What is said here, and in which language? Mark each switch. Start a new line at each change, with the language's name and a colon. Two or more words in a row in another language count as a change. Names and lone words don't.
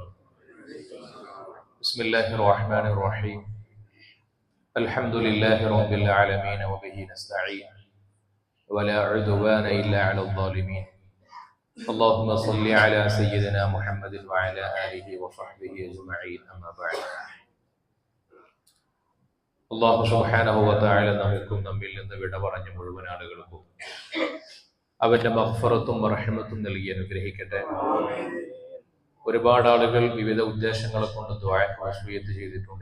Arabic: بسم الله الرحمن الرحيم. الحمد لله رب العالمين وبه نستعين ولا عدوان إلا على الظالمين. اللهم صل على سيدنا محمد وعلى آله وصحبه أجمعين. أما بعد. الله سبحانه وتعالى
Malayalam: നമുക്കും നമ്മിൽ നിന്ന് വിട പറഞ്ഞ മുഴുവൻ ആളുകൾക്കും അവന്റെ മഗ്ഫിറത്തും റഹ്മത്തും നൽകി അനുഗ്രഹിക്കട്ടെ. ഒരുപാട് ആളുകൾ വിവിധ ഉദ്ദേശങ്ങളെ കൊണ്ട് ദുആക്ക് വസിയത്ത് ചെയ്തിട്ടുണ്ട്.